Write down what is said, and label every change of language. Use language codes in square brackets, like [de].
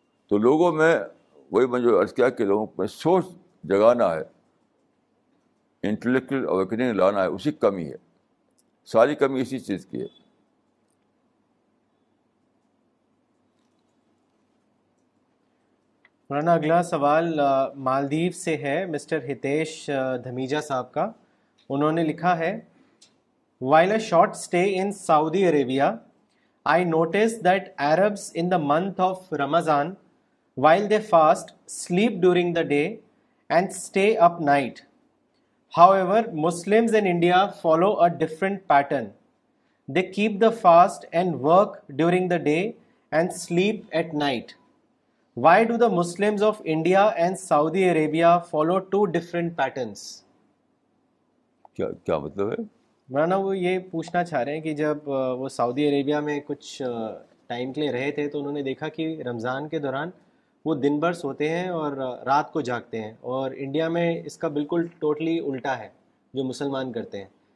[ur] تو لوگوں میں وہی میں جو عرض کیا کہ لوگوں میں سوچ جگانا ہے, انٹلیکچوئل اویکننگ لانا ہے, اسی کمی ہے, ساری کمی اسی چیز کی ہے. مولانا اگلا سوال مالدیو سے ہے، مسٹر ہتیش دھمیجا صاحب کا. انہوں نے لکھا ہے [en] While a short stay in Saudi Arabia, I noticed that Arabs in the month of Ramadan, while they fast, sleep during the day and stay up night. However, Muslims in India follow a different pattern. They keep the fast and work during the day and sleep at night. Why do the Muslims of India and Saudi Arabia follow two different patterns? [ur] کیا مطلب ہے؟ مولانا وہ یہ پوچھنا چاہ رہے ہیں کہ جب وہ سعودی عربیہ میں کچھ ٹائم کے لیے رہے تھے تو انہوں نے دیکھا کہ رمضان کے دوران وہ دن بھر سوتے ہیں اور رات کو جاگتے ہیں، اور انڈیا میں اس کا بالکل ٹوٹلی الٹا ہے جو مسلمان کرتے ہیں.